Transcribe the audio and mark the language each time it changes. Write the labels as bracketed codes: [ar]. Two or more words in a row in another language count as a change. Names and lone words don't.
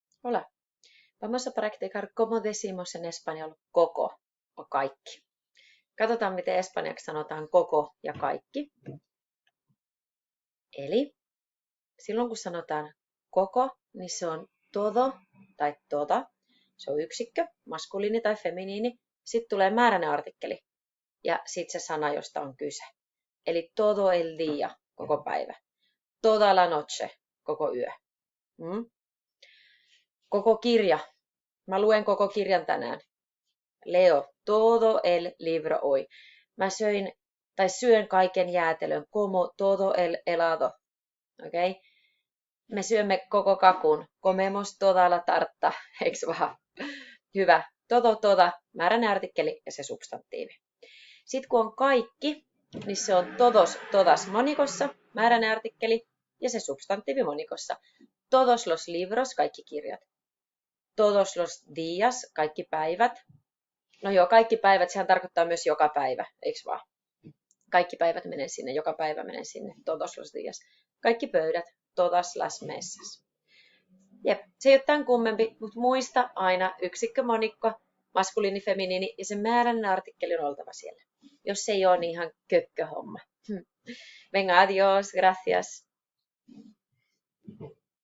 [es] Hola. Vamos a practicar como decimos en español koko o kaikki. [fi] Katsotaan, miten espanjaksi sanotaan koko ja kaikki. Eli silloin kun sanotaan koko, niin se on todo tai toda. Se on yksikkö, maskuliini tai feminiini. Sitten tulee määräinen artikkeli ja sitten se sana, josta on kyse. [es] Eli todo el día, [fi] koko päivä. [es] Toda la noche, [fi] koko yö. Koko kirja. Mä luen koko kirjan tänään. [es] Leo todo el libro hoy. [fi] Mä syön kaiken jäätelön. [es] Como todo el helado. Okay? [fi] Me syömme koko kakun. [es] Comemos toda la tarta. [fi] Eiks vaan? Hyvä. Toda, määräinen artikkeli ja se substantiivi. Sitten kun on kaikki, niin se on [es] todos, todas [fi] monikossa, määräinen artikkeli ja se substantiivi monikossa. [es] Todos los libros, [fi] kaikki kirjat. [es] Todos los días, [fi] kaikki päivät. No joo, kaikki päivät, sehän tarkoittaa myös joka päivä, eikö vaan? Kaikki päivät menee sinne, joka päivä menee sinne, [es] todos los días. [fi] Kaikki pöydät, [es] todas las mesas. [fi] Jep, se ei ole tämän kummempi, mutta muista aina yksikkö, monikko, maskuliini, feminiini ja se määräinen artikkeli on oltava siellä. Jos se ei ole, niin ihan kökköhomma. [es] Venga, adios, gracias.